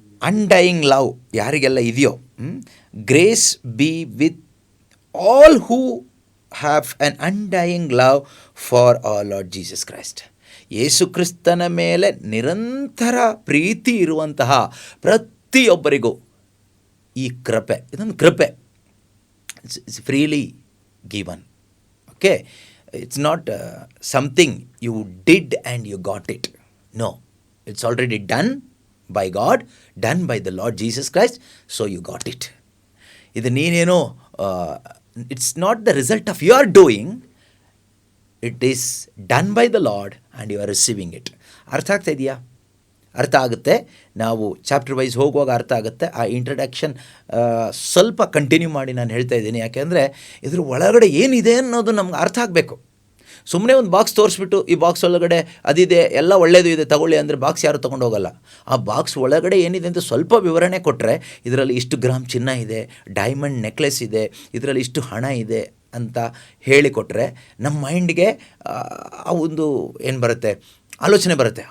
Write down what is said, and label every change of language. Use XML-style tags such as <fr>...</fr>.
<en>undying love</en> <kn>ಯಾರಿಗೆಲ್ಲ ಇದೆಯೋ,</kn> <en>Grace be with all who have an undying love for our Lord Jesus Christ.</en> <kn>ಯೇಸು ಕ್ರಿಸ್ತನ ಮೇಲೆ ನಿರಂತರ ಪ್ರೀತಿ ಇರುವಂತಹ ಪ್ರತಿಯೊಬ್ಬರಿಗೂ ಈ ಕೃಪೆ, ಇದೊಂದು ಕೃಪೆ,</kn> <en>It's freely given. Okay, it's not something you did and you got it. No, it's already done by God, done by the Lord Jesus Christ, so you got it.</en> <kn>ಇದು ನೀನೇನೋ,</kn> <en>it's not the result of your doing, it is done by the Lord and you are receiving it.</en> <kn>ಅರ್ಥ ಆಗ್ತಾ ಇದೆಯಾ? ಅರ್ಥ ಆಗುತ್ತೆ. ನಾವು chapter wise ಹೋಗುವಾಗ ಅರ್ಥ ಆಗುತ್ತೆ. ಆ ಇಂಟ್ರಡಕ್ಷನ್ ಸ್ವಲ್ಪ ಕಂಟಿನ್ಯೂ ಮಾಡಿ ನಾನು ಹೇಳ್ತಾ ಇದ್ದೀನಿ, ಯಾಕೆಂದರೆ ಇದ್ರ ಒಳಗಡೆ ಏನಿದೆ ಅನ್ನೋದು ನಮ್ಗೆ ಅರ್ಥ ಆಗಬೇಕು. ಸುಮ್ಮನೆ ಒಂದು ಬಾಕ್ಸ್ ತೋರಿಸ್ಬಿಟ್ಟು ಈ ಬಾಕ್ಸ್ ಒಳಗಡೆ ಅದಿದೆ, ಎಲ್ಲ ಒಳ್ಳೆಯದು ಇದೆ ತಗೊಳ್ಳಿ ಅಂದರೆ ಬಾಕ್ಸ್ ಯಾರು ತೊಗೊಂಡು ಹೋಗಲ್ಲ. ಆ ಬಾಕ್ಸ್ ಒಳಗಡೆ ಏನಿದೆ ಅಂತ ಸ್ವಲ್ಪ ವಿವರಣೆ ಕೊಟ್ಟರೆ, ಇದರಲ್ಲಿ ಇಷ್ಟು ಗ್ರಾಮ್ ಚಿನ್ನ ಇದೆ, ಡೈಮಂಡ್ ನೆಕ್ಲೆಸ್ ಇದೆ, ಇದರಲ್ಲಿ ಇಷ್ಟು ಹಣ ಇದೆ ಅಂತ ಹೇಳಿಕೊಟ್ರೆ ನಮ್ಮ ಮೈಂಡ್ಗೆ ಆ ಒಂದು ಏನು ಬರುತ್ತೆ, ಆಲೋಚನೆ ಬರುತ್ತೆ.</kn>